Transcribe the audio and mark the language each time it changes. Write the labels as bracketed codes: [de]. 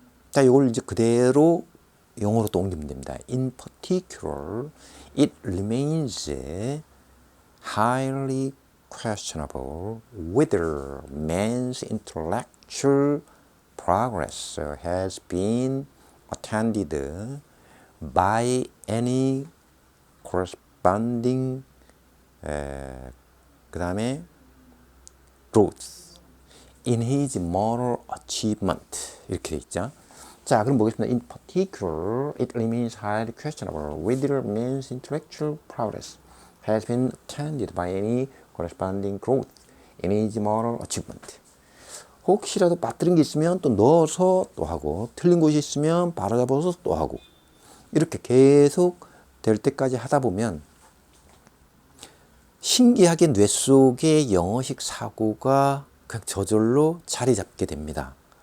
[ko] 자, 이걸 이제 그대로 영어로 또 옮기면 됩니다. [en] In particular, it remains highly questionable whether man's intellectual progress has been attended by any corresponding [ko] 그 다음에 [en] growth in his moral achievement 이렇게 돼 있죠. [ko] 자, 그럼 보겠습니다. [en] In particular, it remains highly questionable whether man's intellectual progress has been attended by any corresponding growth in his moral achievement. [ko] 혹시라도 빠뜨린 게 있으면 또 넣어서 또 하고, 틀린 곳이 있으면 바로 잡아서 또 하고, 이렇게 계속 될 때까지 하다 보면 신기하게 뇌 속에 영어식 사고가 그냥 저절로 자리 잡게 됩니다.